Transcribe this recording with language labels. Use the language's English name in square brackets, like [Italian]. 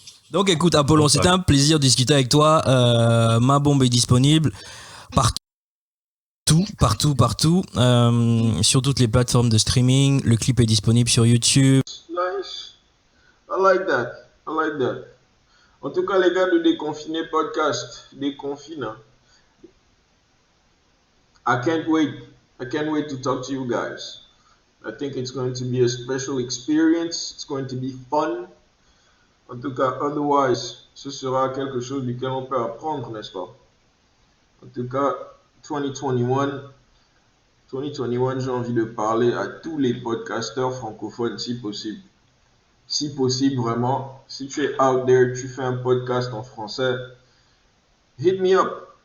[French] Donc écoute, Apollon, c'était un plaisir de discuter avec toi. Ma bombe est disponible partout, sur toutes les plateformes de streaming. Le clip est disponible sur YouTube. [English] Nice. I like that. [French] En tout cas, les gars de Déconfiné Podcast, Déconfine. [English] I can't wait to talk to you guys. I think it's going to be a special experience. It's going to be fun. [French] En tout cas, otherwise, ce sera quelque chose duquel on peut apprendre, n'est-ce pas? En tout cas, 2021, j'ai envie de parler à tous les podcasteurs francophones, si possible. Si possible, vraiment. Si tu es [English] out there, [French] tu fais un podcast en français, [English] hit me up.